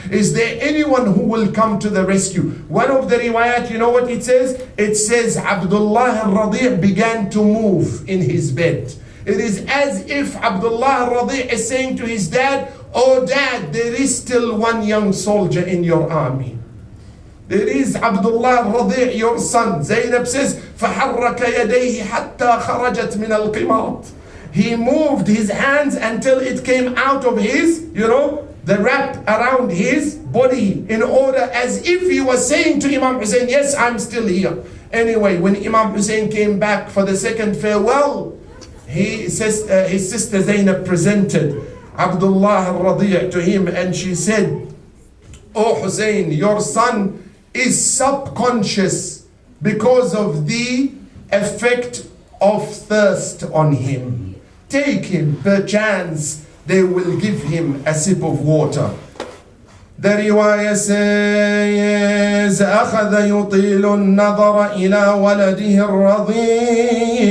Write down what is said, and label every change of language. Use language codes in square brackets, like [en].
[en] Is there anyone who will come to the rescue? One of the riwayat, you know what it says? It says Abdullah al-Radi' began to move in his bed. It is as if Abdullah al-Radi' is saying to his dad, oh dad, there is still one young soldier in your army. There is Abdullah al-Radi', your son. [ar] Zainab says, فَحَرَّكَ يَدَيْهِ حَتَّى خَرَجَتْ مِنَ الْقِمَاطِ. [en] He moved his hands until it came out of his, the wrap around his body, in order, as if he was saying to Imam Hussein, yes, I'm still here. Anyway, when Imam Hussein came back for the second farewell, his sister Zainab presented Abdullah al-Radi' to him, and she said, oh Hussein, your son is subconscious because of the effect of thirst on him. Take him, perchance they will give him a sip of water. [ar] The riwayah says, أخذ يطيل النظر إلى ولده الرضيع.